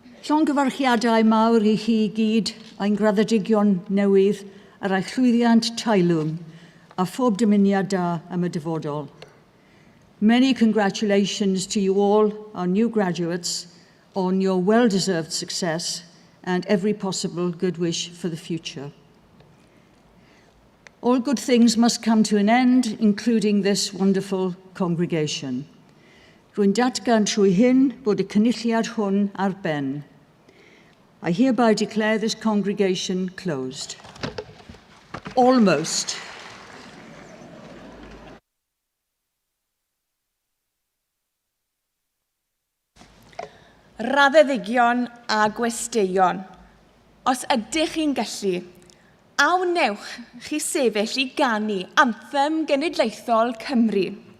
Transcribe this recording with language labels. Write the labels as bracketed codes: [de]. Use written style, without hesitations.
[cy] Llongyfarchiadau mawr I chi gyd a'n graddedigion newydd ar eich llwyddiant tailwng a phob dymuniad da am y dyfodol. [en] Many congratulations to you all, our new graduates, on your well-deserved success and every possible good wish for the future. All good things must come to an end, including this wonderful congregation. [cy] Rwy'n datgan trwy hyn bod y cynulliad hwn ar ben. [en] I hereby declare this congregation closed. Almost. [cy] Raddeddigion a gwesteion, os ydych chi'n gallu, awnewch chi sefyll I ganu anthem genedlaethol Cymru.